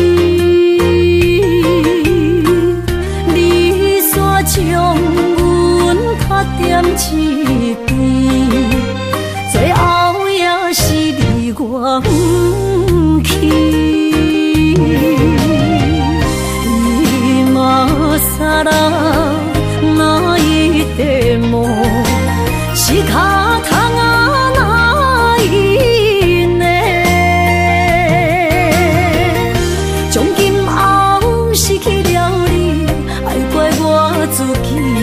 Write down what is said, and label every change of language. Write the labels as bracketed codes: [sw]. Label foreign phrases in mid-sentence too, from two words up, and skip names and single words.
[nan] 你煞将阮拍点一边，最后也是离我不去。 [ja] 今さらないでも仕方がないね。 [nan] 从今后失去了你，爱怪我自己。